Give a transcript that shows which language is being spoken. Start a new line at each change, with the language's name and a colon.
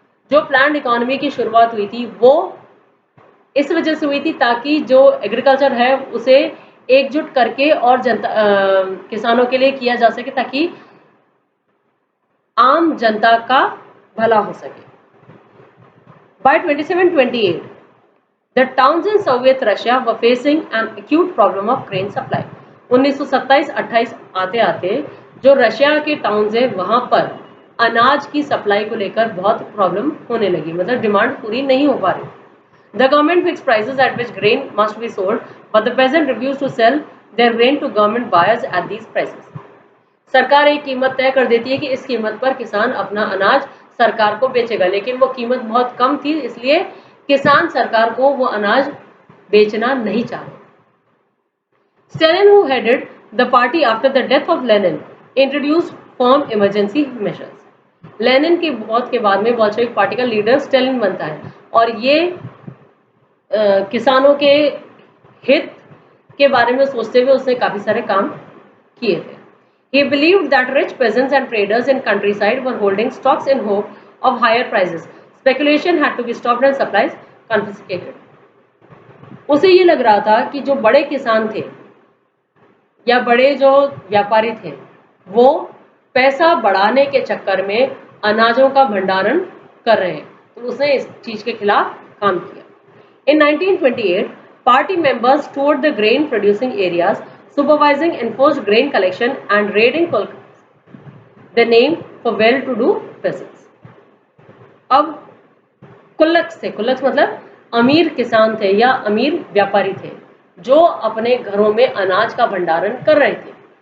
Hindi: जो planned economy की शुरुआत हुई थी वो इस वजह से हुई थी ताकि जो एग्रीकल्चर है उसे एकजुट करके और जनता किसानों के लिए किया जा सके ताकि आम जनता का भला हो सके।
English: By 2728, the towns in Soviet Russia were facing an acute problem of grain supply.
Hindi: 1927-28 आते आते जो रशिया के टाउन्स है वहां पर अनाज की सप्लाई को लेकर बहुत प्रॉब्लम होने लगी, मतलब डिमांड पूरी नहीं हो पा रही।
English: The government fixed prices at which grain must be sold, but the peasant refused to sell their grain to government buyers at these prices.
Hindi: सरकार एक कीमत तय कर देती है कि इस कीमत पर किसान अपना अनाज सरकार को बेचेगा, लेकिन वो कीमत बहुत कम थी, इसलिए किसान सरकार को वो अनाज बेचना नहीं चाहते।
English: Stalin, who headed the party after the death of Lenin, introduced firm emergency measures.
Hindi: Lenin की मौत के बाद में बोल्शेविक पार्टी का लीडर स्टालिन बनता है और ये किसानों के हित के बारे में सोचते हुए उसने काफी सारे काम किए थे।
English: He believed that rich peasants and traders in countryside were holding stocks in hope of higher prices. Speculation had to be stopped and supplies confiscated.
Hindi: उसे ये लग रहा था कि जो बड़े किसान थे या बड़े जो व्यापारी थे वो पैसा बढ़ाने के चक्कर में अनाजों का भंडारण कर रहे हैं, तो उसने इस चीज के खिलाफ काम किया।
English: In 1928, party members toured the grain producing areas, supervising enforced grain collection and raiding kulaks, the name for well-to-do peasants.
Hindi: अब कुल्लक्स थे, कुल्लक्स मतलब अमीर किसान थे या अमीर व्यापारी थे जो अपने घरों में अनाज का भंडारण कर रहे थे।